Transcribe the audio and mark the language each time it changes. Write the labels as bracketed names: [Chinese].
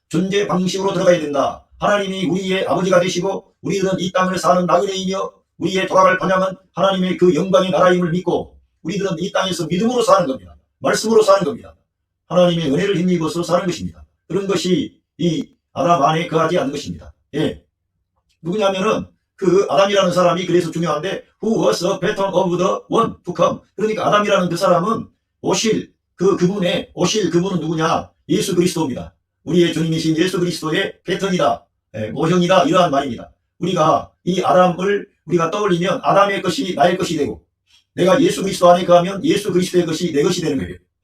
[Korean] 존재 방식으로 들어가야 된다. 하나님이 우리의 아버지가 되시고 우리는 이 땅을 사는 나그네이며 우리의 돌아갈 방향은 하나님의 그 영광의 나라임을 믿고 우리들은 이 땅에서 믿음으로 사는 겁니다. 말씀으로 사는 겁니다. 하나님의 은혜를 힘입어서 사는 것입니다. 그런 것이 이 아담 안에 거하지 않는 것입니다. 예. 누구냐면은 그 아담이라는 사람이 그래서 중요한데 [English] who was a pattern of the one to come. [Korean] 그러니까 아담이라는 그 사람은 오실 그분은 누구냐? 예수 그리스도입니다. 우리의 주님이신 예수 그리스도의 패턴이다. 모형이다. 이러한 말입니다. 우리가 이 아담을 우리가 떠올리면 아담의 것이 나의 것이 되고 내가 예수 그리스도 안에 거하면 예수 그리스도의 것이 내 것이 되는 거예요.